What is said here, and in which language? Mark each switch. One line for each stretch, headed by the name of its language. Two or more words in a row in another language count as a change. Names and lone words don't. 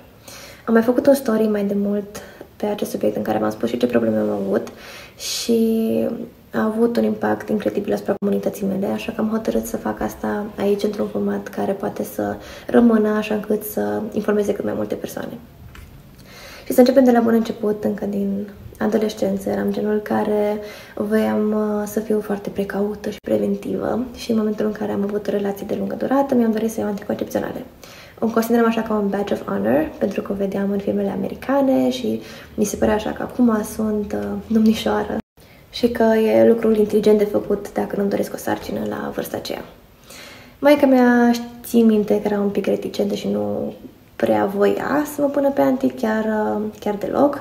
Romanian: Am mai făcut un story mai de mult pe acest subiect în care v-am spus și ce probleme am avut și a avut un impact incredibil asupra comunității mele, așa că am hotărât să fac asta aici într-un format care poate să rămână așa încât să informeze cât mai multe persoane. Și să începem de la bun început, încă din adolescență. Eram genul care voiam să fiu foarte precaută și preventivă și în momentul în care am avut o relație de lungă durată, mi-am dorit să iau anticoncepționale. O consideram așa ca un
English: badge of honor,
Romanian: pentru că o vedeam în filmele americane și mi se părea așa că acum sunt domnișoară și că e lucrul inteligent de făcut dacă nu-mi doresc o sarcină la vârsta aceea. Maica mea țin minte că era un pic reticentă și nu prea voia să mă pună pe anti, chiar deloc.